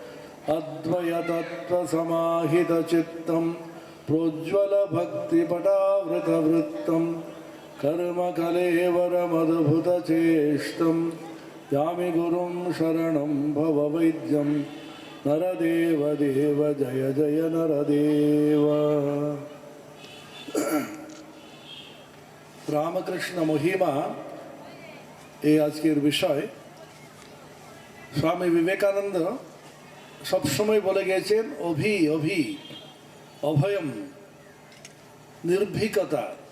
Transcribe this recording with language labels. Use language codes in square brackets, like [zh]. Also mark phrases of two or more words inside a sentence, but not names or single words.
[sa] अद्वैतत्त्वसमाहितचित्तं प्रोज्ज्वलभक्तिपटावृतवृत्तं कर्मकलेवरमद्भुतचेष्टं यामि गुरुं शरणं भववैद्यं। नरदेव देव जय जय नरदेव। [bn] রামকৃষ্ণ মহিমা এই আজকের বিষয়। স্বামী বিবেকানন্দ সবসময় বলে গেছেন [sa] অভি অভি অভয়ম, [bn] নির্ভীকতা।